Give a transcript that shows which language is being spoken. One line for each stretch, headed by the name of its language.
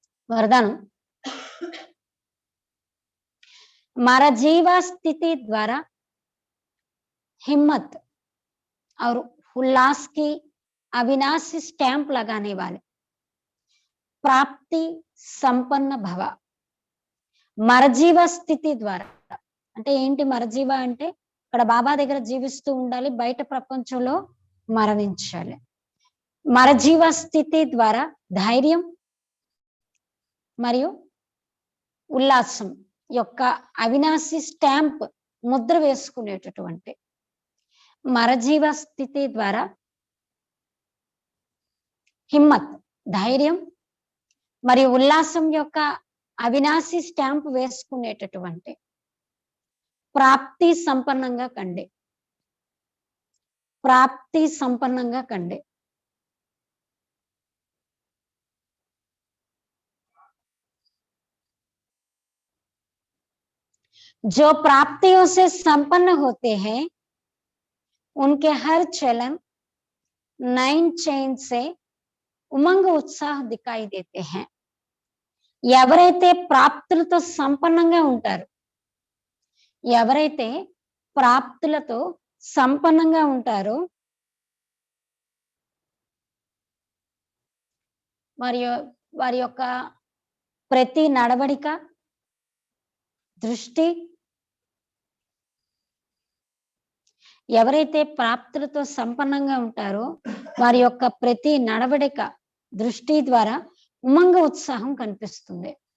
Hindi: वरदान, हमारा जीवा स्थिति द्वारा हिम्मत और उल्लास की अविनाशी स्टैंप लगाने वाले प्राप्ति संपन्न भव.
Telugu: మరజీవ స్థితి ద్వారా అంటే ఏంటి? మరజీవ అంటే ఇక్కడ బాబా దగ్గర జీవిస్తూ ఉండాలి, బయట ప్రపంచంలో మరణించాలి. మరజీవ స్థితి ద్వారా ధైర్యం మరియు ఉల్లాసం యొక్క అవినాశి స్టాంప్ ముద్ర వేసుకునేటటువంటి మరజీవ స్థితి ద్వారా హిమ్మత్ ధైర్యం మరియు ఉల్లాసం యొక్క అవినాశి స్టాంప్ వేసుకునేటటువంటి ప్రాప్తి సంపన్నంగా కండి. ప్రాప్తి సంపన్నంగా కండి.
Hindi: जो प्राप्तियों से संपन्न होते हैं उनके हर चलन नाइन चैन से उमंग उत्साह दिखाई देते हैं.
Telugu: ఎవరైతే ప్రాప్తులతో సంపన్నంగా ఉంటారు, ఎవరైతే ప్రాప్తులతో సంపన్నంగా ఉంటారో మరియు వారి యొక్క ప్రతి నడవడిక, దృష్టి, ఎవరైతే ప్రాప్తులతో సంపన్నంగా ఉంటారో వారి యొక్క ప్రతి నడవడిక, దృష్టి ద్వారా ఉమంగ ఉత్సాహం కనిపిస్తుంది.